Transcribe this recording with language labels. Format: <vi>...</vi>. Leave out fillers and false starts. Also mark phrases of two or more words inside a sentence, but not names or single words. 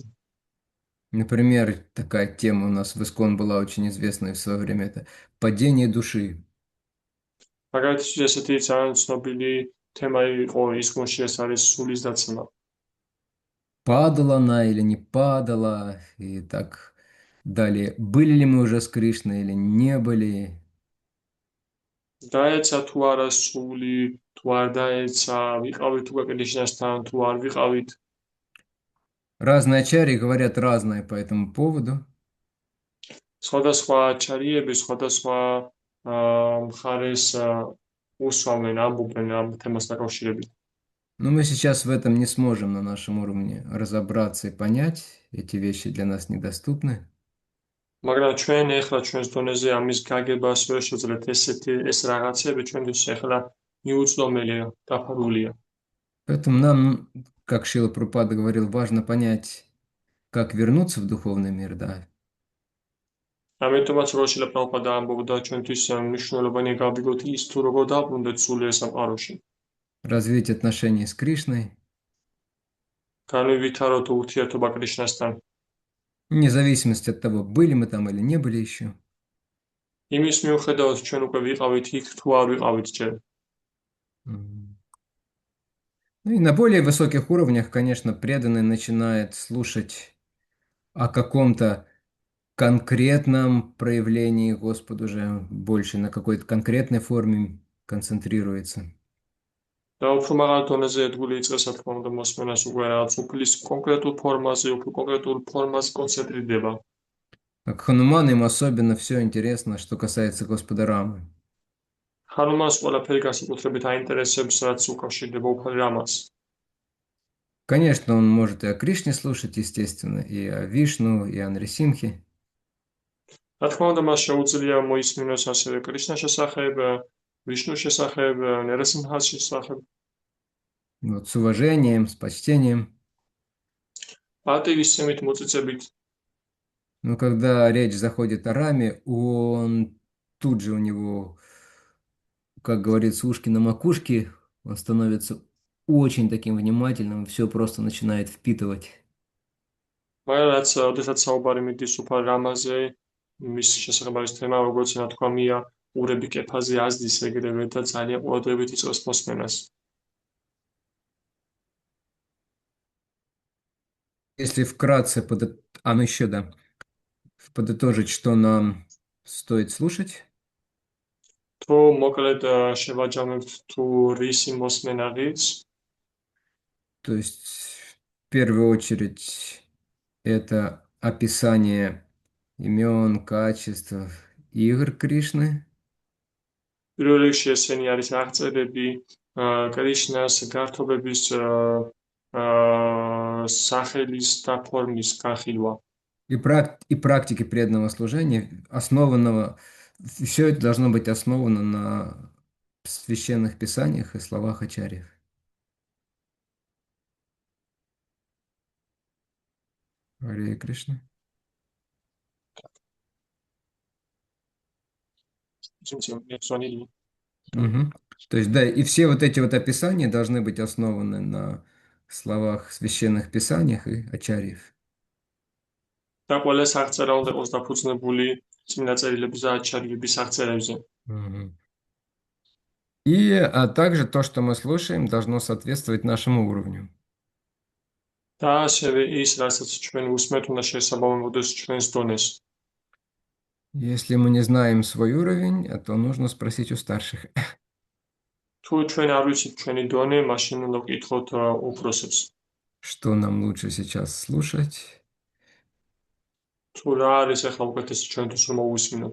<ru>Например, такая тема у нас в Искон была очень известная в свое время, это падение души.</ru> <ka>მაგალითად, ესეთი ძალიან ცნობილი თემა იყო ისკონში, ეს არის სულის დაცემა.</ka> <ru>Падала она или не падала, и так далее. Были ли мы уже с Кришной или не были.</ru> <ka>დაეცა თუ არა სული, თუ არ დაეცა, ვიყავით უკვე კრიშნასთან, თუ არ ვიყავით.</ka> <ru>Разные ачарьи говорят разное по этому поводу.</ru> <ka>სხვადასხვა აჩარიები, სხვადასხვა მხარეს უსვამენ, ამბობენ ამ თემას დაკავშირებით.</ka> <ru>Но мы сейчас в этом не сможем на нашем уровне разобраться и понять. Эти вещи для нас недоступны.</ru> <ka>მაგრამ ჩვენ ეხლა ჩვენს დონეზე ამის გაგებას ვერ შეძლეთ, ეს რაღაცები ჩვენთვის ეხლა მიუწვდომელია, დაფარულია.</ka> <ru>Поэтому нам, как Шрила Прабхупада говорил, важно понять, как вернуться в духовный мир, да.</ru> <ka>ამიტომაც როშილა პრაბჰუპადა ამბობდა ჩვენთვის მნიშვნელოვანია გავიგოთ ის თუ როგორ დაბრუნდეთ სულიერ სამყაროში.</ka> <ru>Развить отношения с Кришной.</ru> <ka>განვითაროთ ურთიერთობა კრიშნასთან.</ka> <ru>Вне зависимости от того, были мы там или не были еще.</ru> <ka>იმის მიუხედავად ჩვენ უკვე ვიყავით იქ თუ არ ვიყავით ჯერ.</ka> <ru>Ну и на более высоких уровнях, конечно, преданный начинает слушать о каком-то конкретном проявлении Господа, уже больше на какой-то конкретной форме концентрируется.</ru> <ka>და უფრო მაღალ დონეზე ერთგული იწყებს, რა თქმა უნდა, მოსმენას უკვე რაღაც უფლის კონკრეტულ ფორმაზე, უფრო კონკრეტულ ფორმაზე კონცენტრირდება.</ka> <ru>Как Хануман, им особенно все интересно, что касается Господа Рамы.</ru> <ka>ხანუმანს ყველაფერი განსაკუთრებით აინტერესებს, რაც უკავშირდება უფალ რამას.</ka> <ru>Конечно, он может и о Кришне слушать, естественно, и о Вишну, и о Нрисимхе.</ru> <ka>რა თქმა უნდა, მას შეუძლია მოისმინოს ასევე კრიშნას შესახებ, ვიშნუს შესახებ, ნერასიმჰას შესახებ.</ka> <ru>Вот, с уважением, с почтением.</ru> <ka>პატივისცემით, მოწიწებით.</ka> <ru>Но когда речь заходит о Раме, он тут же у него, как говорится, ушки на макушке, он становится очень таким внимательным, все просто начинает впитывать.</ru> <ka>მაგრამ რაც ოდესაც საუბარი მიდის უფალ რამაზე, მის შესახებ არის თემა, როგორც ნათქვამია, ურები კეფაზე აზდის ეგრევე და ძალიან ყურადღებით იწყებს მოსმენას.</ka> <ru>Если вкратце еще да, подытожить, что нам стоит слушать.</ru> <ka>თუ მოკლედ შევაჯამებთ თუ რისი მოსმენა ღირს,</ka> <ru>то есть в первую очередь это описание имен, качеств, игр Кришны.</ru> <ka>პირველ რიგში ესენი არის აღწერები კრიშნას გართობების სახელის და ფორმის განხილვა.</ka> <ru>И практики преданного служения, основанного, все это должно быть основано на священных писаниях и словах ачарьев. Харе Кришна. Угу. То есть, да, и все вот эти вот описания должны быть основаны на словах священных писаниях и ачарьев.</ru> <ka>და ყველა აღწერა უნდა იყოს დაფუძნებული წმინდა წერილების და აჩარიების აღწერებზე.</ka> <ru>А также то, что мы слушаем, должно соответствовать нашему уровню.</ru> <ka>და ასევე ის, რასაც ჩვენ უსმენთ, უნდა შესაბამებოდეს ჩვენს დონეს.</ka> <ru>Если мы не знаем свой уровень, то нужно спросить у старших.</ru> <ka>თუ ჩვენ არ ვიცით ჩვენი დონე, მაშინ უნდა ვკითხოთ უფროსებს.</ka> <ru>Что нам лучше сейчас слушать?</ru> <ka>თუ რა არის ახლა უკეთესი ჩვენთვის რომ მოვისმინოთ,</ka>